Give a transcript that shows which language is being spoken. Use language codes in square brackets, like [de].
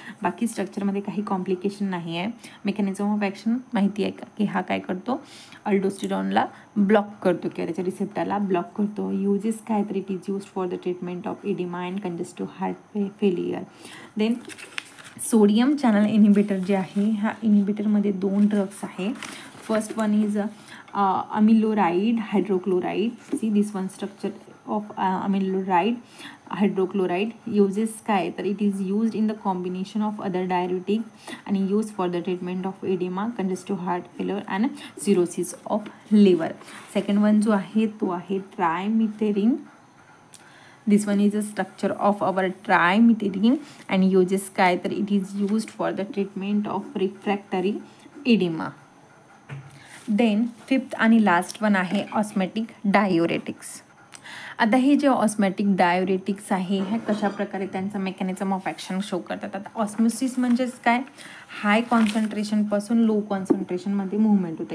[mr] बाकी स्ट्रक्चरमध्ये काही कॉम्प्लिकेशन नाही आहे. मेकॅनिझम ऑफ ॲक्शन माहिती आहे का की हा काय करतो अल्डोस्टेरॉनला ब्लॉक करतो किंवा त्याच्या रिसेप्टरला ब्लॉक करतो. यूजेस काय तर [en] It is used for the treatment of edema and congestive heart failure. [mr] Then sodium channel inhibitor जे आहे ह्या इनिबिटरमध्ये 2 ड्रग्स आहे. [en] First one is amiloride hydrochloride. This one structure of amiloride hydrochloride. [mr] Uses काय तर [en] It is used in the combination of other diuretic आणि use for the treatment of edema congestive heart failure and cirrhosis of liver. [mr] Second one जो आहे तो आहे ट्रायमिथेरिन. [en] This one is a structure of our trimethylene and uses काय तर it is used for the treatment of refractory edema. [mr] Then fifth आणि last one आहे ऑस्मॅटिक डाययुरेटिक्स. आता हे जे ऑस्मॅटिक डाययुरेटिक्स आहे ह्या कशा प्रकारे त्यांचं मेकॅनिझम ऑफ ॲक्शन शो करतात. आता ऑस्मोसिस म्हणजेच काय हाय कॉन्सन्ट्रेशनपासून लो कॉन्सन्ट्रेशनमध्ये मुवमेंट होतं.